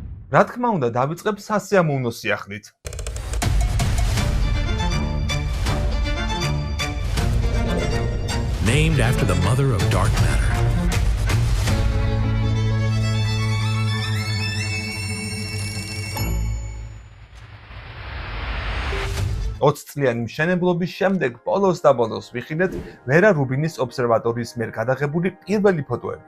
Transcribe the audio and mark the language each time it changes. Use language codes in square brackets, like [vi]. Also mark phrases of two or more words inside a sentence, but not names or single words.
[ka] რა თქმა უნდა, დავიწყებ სასიამოვნო სიახლით. [en] Named after the mother of dark matter. [ka] წლიანი მშენებლობის შემდეგ ბოლოს და ბოლოს ვიხილეთ ვერა რუბინის ობსერვატორიის მიერ გადაღებული პირველი ფოტოები.